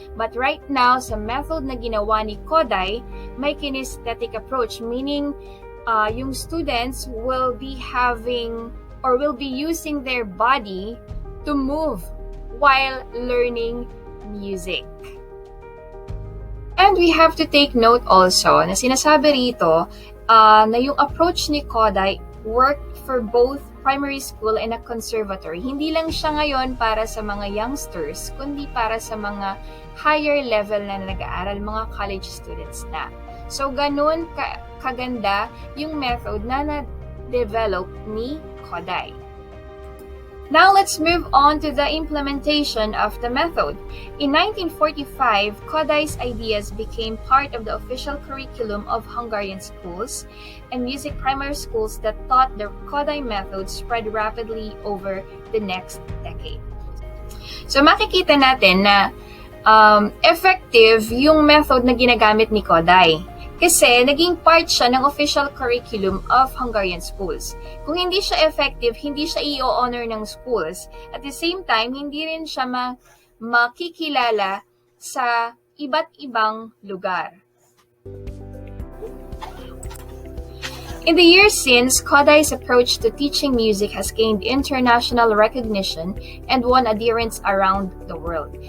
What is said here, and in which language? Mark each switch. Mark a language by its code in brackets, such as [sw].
[en] But right now, [tl] sa method na ginawa ni Kodály, may [en] kinesthetic approach, meaning yung students will be having or will be using their body to move while learning music. And we have to take note also [tl] na sinasabi rito na yung [en] approach ni Kodály worked for both primary school and a conservatory. [tl] Hindi lang siya ngayon para sa mga youngsters, kundi para sa mga higher level na nag-aaral, mga college students na. So, ganun kaganda yung method na na-develop ni Kodály. [en] Now, let's move on to the implementation of the method. In 1945, Kodály's ideas became part of the official curriculum of Hungarian schools, and music primary schools that taught the Kodály method spread rapidly over the next decade. [tl] So, makikita natin na effective yung method na ginagamit ni Kodály. Kasi naging [en] part siya ng official curriculum of Hungarian schools. [tl] Kung hindi siya effective, hindi siya i-honor ng schools. At the same time, hindi rin siya makikilala sa iba't ibang lugar. [en] In the years since, Kodály's approach to teaching music has gained international recognition and won adherents around the world.